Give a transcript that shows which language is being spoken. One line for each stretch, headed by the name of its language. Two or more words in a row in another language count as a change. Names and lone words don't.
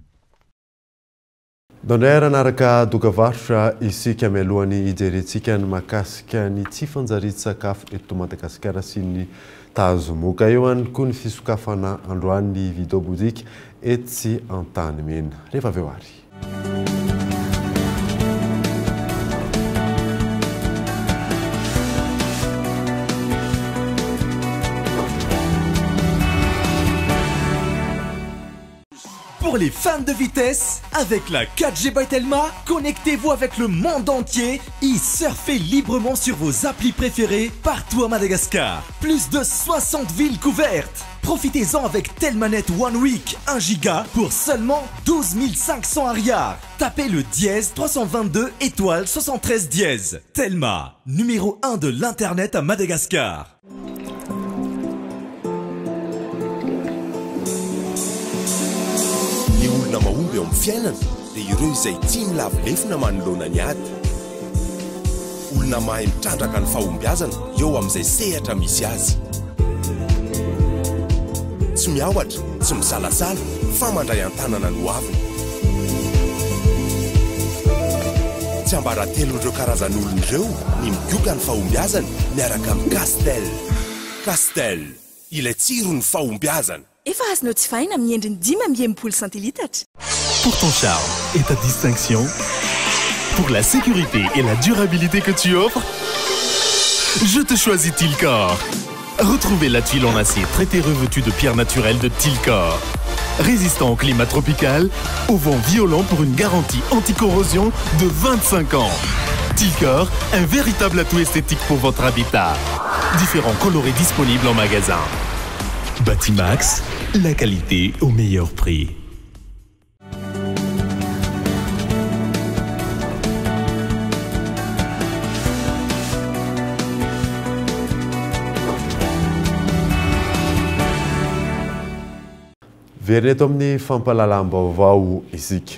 Malagasy: Dondray ranaraka dokavarotra isika mialohany hijerentsika ny mahakasika ny tsy fanjarian-tsakafo eto Madagasikara sy ny tazomoka. Eo ihany koa ny fisokafana androany video mozika etsy an-tany mena. Rehefa avy eo ary.
French: Pour les fans de vitesse, avec la 4G by Telma, connectez-vous avec le monde entier et surfez librement sur vos applis préférés partout à Madagascar. Plus de 60 villes couvertes. Profitez-en avec Telmanet One Week 1 giga pour seulement 12 500 ariars. Tapez le dièse 322 étoile 73 dièse. Telma, numéro 1 de l'internet à Madagascar.
Malagasy: Olona mahomby eo amin'ny fiainana dia ireo izay tia milavolefona manoloana ny ady. Olona mahay mitrandraka ny fahombiazana eo amin'izay sehatra misy azy. Tsy miaohatra, tsy misalasala, fa mandray an-tanana no aviny. Tsy ambaratelon'ireo karazan'olona ireo ny migioka ny fahombiazana miaraka amin'ny Castel. Castel, ilay tsiro ny fahombiazana. Efa azonao tsy vaina amin'ny endriny 5 centilitatra.
French: Pour ton charme et ta distinction, pour la sécurité et la durabilité que tu offres, je te choisis Tilcor. Retrouvez la tuile en acier traitée revêtue de pierres naturelles de Tilcor. Résistant au climat tropical, au vent violent pour une garantie anti-corrosion de 25 ans. Tilcor, un véritable atout esthétique pour votre habitat. Différents colorés disponibles en magasin. Batimax, la qualité au meilleur prix.
Malagasy: Verina eto amin'ny fampahalalam-baovao isika.